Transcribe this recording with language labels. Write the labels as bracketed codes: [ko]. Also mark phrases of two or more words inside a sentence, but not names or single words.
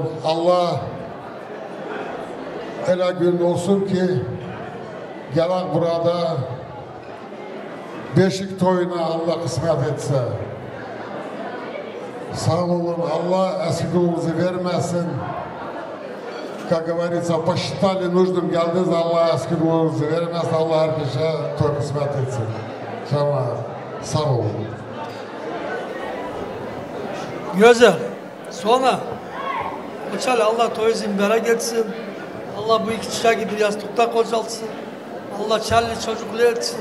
[tr] Allah öyle gün olsun ki gelen burada beşik toyuna Allah kısmet etse. Sağ olun, Allah eskiliğimizi vermesin. [ru] Как говорится, посчитали нужным [tr] geldiğiniz Allah eskiliğimizi vermesin. Allah herkese toy kısmet etsin. Sağ olun. Güzel. Sonra Uçal Allah toyuzun bereket etsin. Allah bu iki çiçeği bir yastıkta kocaltsın. Allah çelli çocuklu etsin.